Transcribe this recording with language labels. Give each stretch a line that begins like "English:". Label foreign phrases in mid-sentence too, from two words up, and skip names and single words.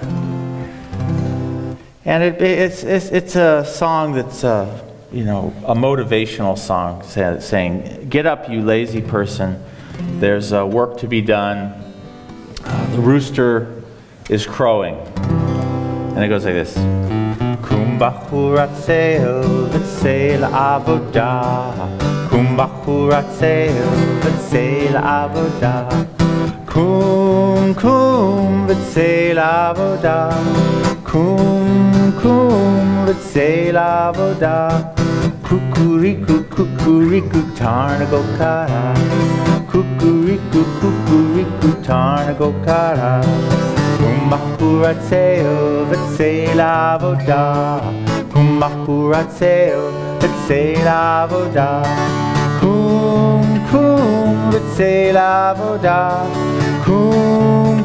English: And it's a song that's a motivational song saying, "Get up, you lazy person. There's work to be done. The rooster is crowing." And it goes like this:
Hebrew: קום בחור עצל וצא לעבודה. קום בחור עצל וצא לעבודה. קום וצא לעבודה. קום וצא לעבודה. קוקוריקו קוקוריקו תרנגול קרא. קוקוריקו קוקוריקו תרנגול קרא. קום בחור עצל וצא לעבודה. קום בחור עצל וצא לעבודה. קום וצא לעבודה. Kum